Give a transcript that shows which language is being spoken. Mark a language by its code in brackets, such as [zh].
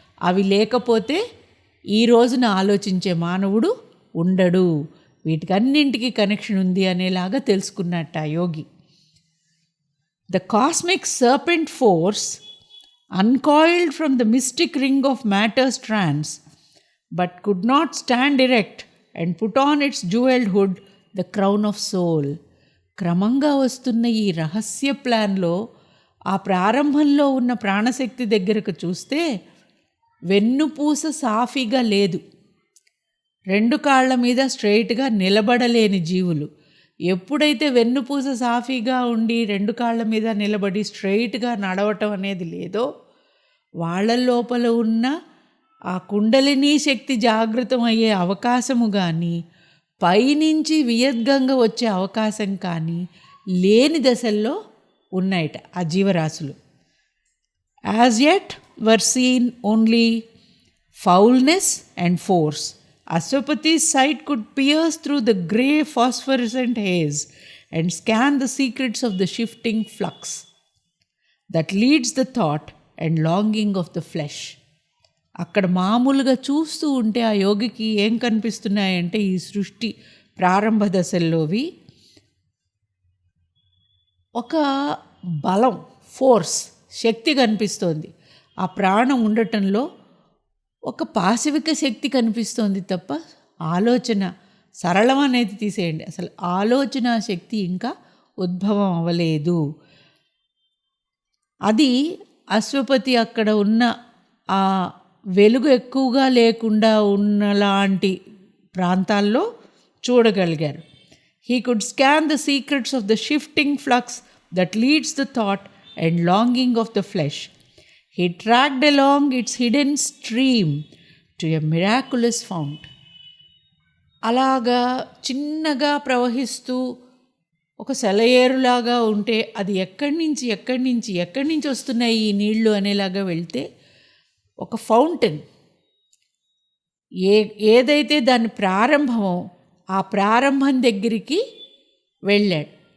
[te] అవి లేకపోతే ఈ రోజున ఆలోచించే మానవుడు ఉండడు. వీటికన్నింటికి కనెక్షన్ ఉంది అనేలాగా తెలుసుకున్నట్ట యోగి. [en] The cosmic serpent force uncoiled from the mystic ring of matter's trance, but could not stand erect and put on its jeweled hood the crown of soul. [te] క్రమంగా వస్తున్న ఈ రహస్య ప్లాన్లో ఆ ప్రారంభంలో ఉన్న ప్రాణశక్తి దగ్గరకు చూస్తే వెన్నుపూస సాఫీగా లేదు, రెండు కాళ్ల మీద స్ట్రైట్గా నిలబడలేని జీవులు. ఎప్పుడైతే వెన్నుపూస సాఫీగా ఉండి రెండు కాళ్ళ మీద నిలబడి స్ట్రైట్గా నడవటం అనేది లేదో, వాళ్ళ లోపల ఉన్న ఆ కుండలినీ శక్తి జాగృతం అయ్యే అవకాశము కానీ, పైనుంచి వియద్గంగా వచ్చే అవకాశం కానీ లేని దశల్లో ఉన్నాయట ఆ జీవరాశులు. [en] As yet were seen only foulness and force. Ashwapati's sight could pierce through the grey phosphorescent haze and scan the secrets of the shifting flux that leads the thought and longing of the flesh. [te] అక్కడ మామూలుగా చూస్తూ ఉంటే ఆ యోగికి ఏం కనిపిస్తున్నాయంటే ఈ సృష్టి ప్రారంభ దశల్లోవి ఒక బలం, ఫోర్స్, శక్తి కనిపిస్తోంది. ఆ ప్రాణం ఉండటంలో ఒక పాశవిక శక్తి కనిపిస్తోంది తప్ప ఆలోచన సరళం అనేది తీసేయండి, అసలు ఆలోచన శక్తి ఇంకా ఉద్భవం అవ్వలేదు. అది అశ్వపతి అక్కడ ఉన్న ఆ వెలుగు ఎక్కువగా లేకుండా ఉన్నలాంటి ప్రాంతాల్లో చూడగలిగారు. [en] He could scan the secrets of the shifting flux that leads the thought and longing of the flesh. He tracked along its hidden stream to a miraculous fount. [te] అలాగా చిన్నగా ప్రవహిస్తూ ఒక సెలయేరులాగా ఉంటే అది ఎక్కడి నుంచి వస్తున్నాయి ఈ నీళ్లు అనేలాగా వెళ్తే ఒక ఫౌంటైన్ ఏదైతే దాని ప్రారంభమో ఆ ప్రారంభం దగ్గరికి వెళ్ళాడు.